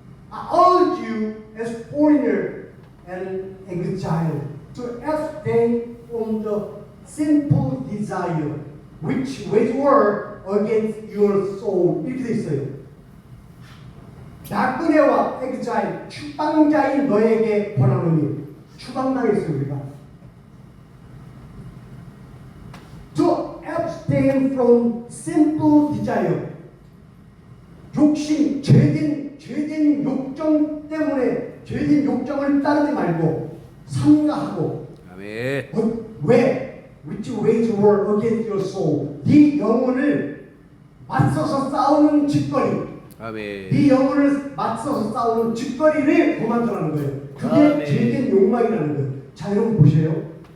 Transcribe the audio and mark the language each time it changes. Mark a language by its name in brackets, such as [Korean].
[English] I urge you as foreigner and exile to abstain from the sinful desire which wage war against your soul. [Korean] 이렇게 돼 있어요. 나그네와 exile, 추방자인 너에게 권하노니. 추방당했어요 우리가. [English] To abstain from sinful desire. [Korean] 욕심, 죄진 욕정 때문에 죄진 욕정을 따르지 말고 삼가하고. 아멘. 왜? [English] Which wage war against your soul. [Korean] 네 영혼을 맞서서 싸우는 짓거리. 아멘. 네 영혼을 맞서서 싸우는 짓거리를 그만두라는 거예요. 그게 아멘. 죄된 욕망이라는 거예요. 자, 여러분 보세요.